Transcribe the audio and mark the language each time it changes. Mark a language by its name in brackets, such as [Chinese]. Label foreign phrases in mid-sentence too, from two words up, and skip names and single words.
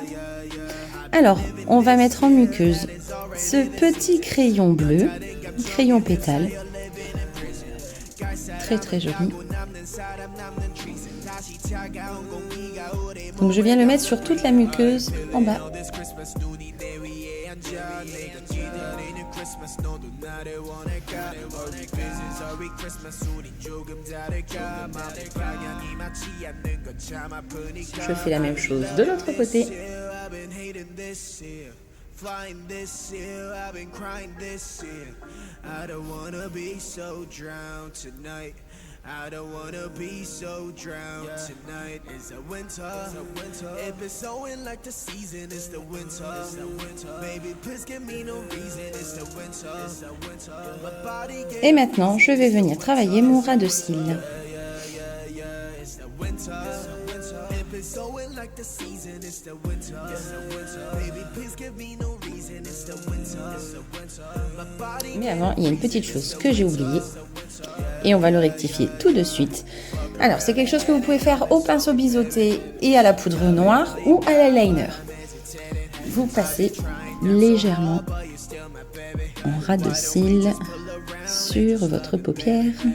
[French] Alors, on va mettre en muqueuse ce petit crayon bleu, crayon pétale, très très joli. Donc je viens le mettre sur toute la muqueuse en bas. [Korean] 내가 기다리는 크리스마스 너도 나를 원할까 [English] Merry Christmas Merry Christmas [Korean] 우린 조금 다를까 마음의 방향이 맞지 않는 건 참 아프니까 [French] Je fais la même chose de l'autre côté. [English] I've been hating this year Flying this year, I've been crying this year I don't wanna be so drowned tonight I don't wanna be so drowned tonight. It's a winter. If it's snowing like the season, it's the winter. Baby, please give me no reason. It's the winter. My body gets [French] Et maintenant, je vais venir travailler mon ras de cils. [English] it's the winter. If it's snowing like the season, it's the winter. Baby, please give me no reason. It's the winter. My body [French] Mais avant, il y a une petite chose que j'ai oubliée. Et on va le rectifier tout de suite. Alors, c'est quelque chose que vous pouvez faire au pinceau biseauté et à la poudre noire ou à l'eyeliner. Vous passez légèrement en ras de cils sur votre paupière.